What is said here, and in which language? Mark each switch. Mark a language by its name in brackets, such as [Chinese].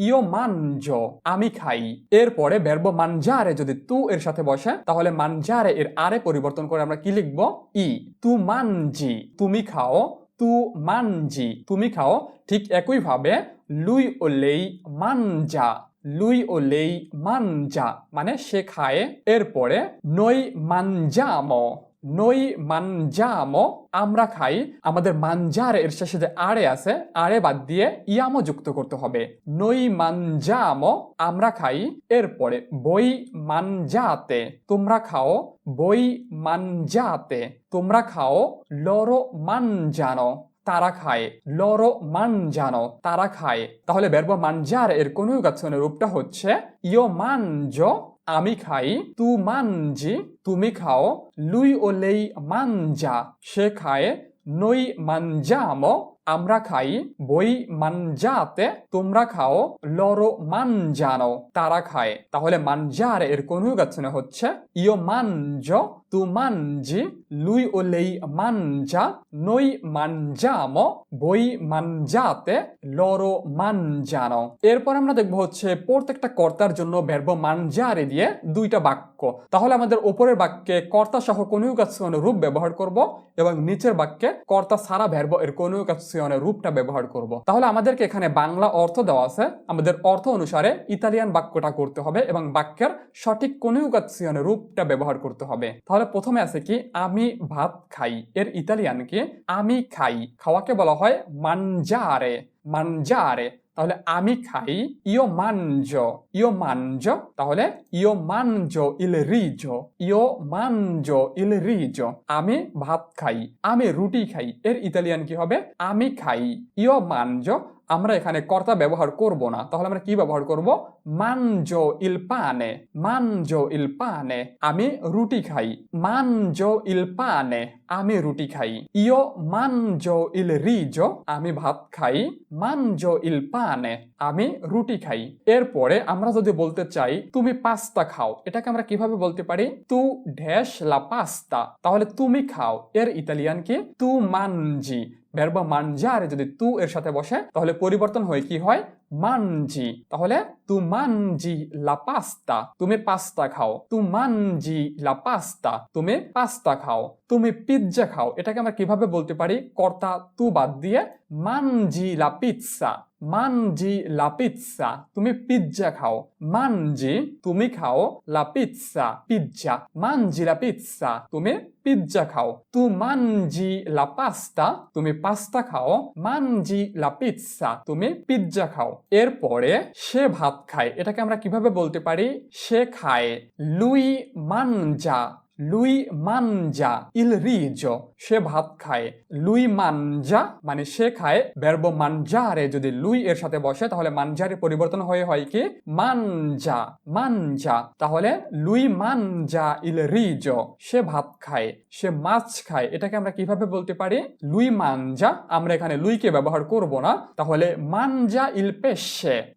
[Italian] io mangio [Bangla] আমি খাই। এরপরে verbo mangiare যদি tu এর সাথে বসে তাহলে mangiare এর are পরিবর্তন করে আমরা কি লিখব? ই। [Italian] tu mangi [Bangla] তুমি খাও, tu mangi তুমি খাও। ঠিক একইভাবে [Italian] lui ও lei mangia। [Bangla] lui ও lei mangia মানে সে খায়। এরপরে [Italian] noi mangiamo। noi mangiamo [Bangla] আমরা খাই। আমাদের mangiare এর শেষে যে are আছে, are বাদ দিয়ে ইয়ামো যুক্ত করতে হবে। [Italian] noi mangiamo [Bangla] আমরা খাই। এরপরে [Italian] voi mangiate [Bangla] তোমরা খাও, voi mangiate তোমরা খাও। [Italian] loro mangiano [Bangla] তারা খায়, loro mangiano তারা খায়। তাহলে verbo mangiare এর কনজুগেশনের রূপটা হচ্ছে [Italian] io mangio [Bangla] আমি খাই, [Italian] tu mangi [Bangla] তুমি খাও, lui ও lei mangia সে খায়, [Italian] noi mangiamo [Bangla] আমরা খাই, [Italian] voi mangiate [Bangla] তোমরা খাও, [Italian] loro mangiano [Bangla] তারা খায়। [Italian] তাহলে mangiare এর কনজুগেশনে হচ্ছে io mangio, tu mangi, lui o lei mangia, noi mangiamo, voi mangiate, loro mangiano। [Bangla] এরপর আমরা দেখব হচ্ছে প্রত্যেকটা কর্তার জন্য verbo mangiare দিয়ে দুইটা বাক্য। তাহলে আমাদের উপরের বাক্যে কর্তা সহ কনজুগেশনের রূপ ব্যবহার করব এবং নিচের বাক্যে কর্তা ছাড়া verbo এর কনজুগেশনের রূপটা ব্যবহার করব। তাহলে আমাদেরকে এখানে বাংলা অর্থ দেওয়া আছে, আমাদের অর্থ অনুসারে ইতালিয়ান বাক্যটা করতে হবে এবং বাক্যের সঠিক কনজুগেশনের রূপটা ব্যবহার করতে হবে। তাহলে প্রথমে আছে কি আমি ভাত খাই, এর ইতালিয়ান কি? আমি খাই। খাওয়াকে বলা হয় mangiare। mangiare তাহলে আমি খাই, io mangio। [Italian] io mangio [Bangla] তাহলে [Italian] io mangio il riso। io mangio il riso [Bangla] আমি ভাত খাই, আমি রুটি খাই। এর ইতালিয়ান কি হবে? আমি খাই। io mangio আমরা এখানে কর্তা ব্যবহার করব না, তাহলে আমরা কি ব্যবহার করব? [Italian] mangio il pane। mangio il pane [Bangla] আমি রুটি খাই। [Italian] mangio il pane [Bangla] আমি রুটি খাই। [Italian] io mangio il riso [Bangla] আমি ভাত খাই। [Italian] mangio il pane [Bangla] আমি রুটি খাই। এরপরে আমরা যদি বলতে চাই তুমি পাস্তা খাও, এটাকে আমরা কিভাবে বলতে পারি? [Italian] tu dash la pasta [Bangla] তাহলে তুমি খাও। এর ইতালিয়ান কি? tu mangi। verbo mangiare যদি tu এর সাথে বসে তাহলে পরিবর্তন হয়ে কি হয়? mangi। তাহলে [Italian] tu mangi la pasta [Bangla] তুমি পাস্তা খাও। [Italian] tu mangi la pasta [Bangla] তুমি পাস্তা খাও। তুমি পিৎজা খাও, এটাকে আমরা কিভাবে বলতে পারি? [Italian] কর্তা tu বাদ দিয়ে mangi la pizza। mangi la pizza [Bangla] তুমি পিৎজা খাও। mangi তুমি খাও, la pizza pizza. [Italian] mangi la pizza [Bangla] তুমি পিৎজা খাও। [Italian] tu mangi la pasta [Bangla] তুমি পাস্তা খাও। mangi la pizza তুমি পিৎজা খাও। এরপরে সে ভাত খায়, এটাকে আমরা কিভাবে বলতে পারি? সে খায়। lui mangia। [Italian] lui mangia il riso [Bangla] সে ভাত খায় lui mangia মানে সে খায় verbo mangiare যদি lui এর সাথে বসে তাহলে mangiare পরিবর্তন হয়ে হয় কি mangia mangia তাহলে lui mangia il riso সে ভাত খায় সে মাছ খায় এটাকে আমরা কিভাবে বলতে পারি lui mangia আমরা এখানে lui কে ব্যবহার করব না তাহলে [Italian] mangia il pesce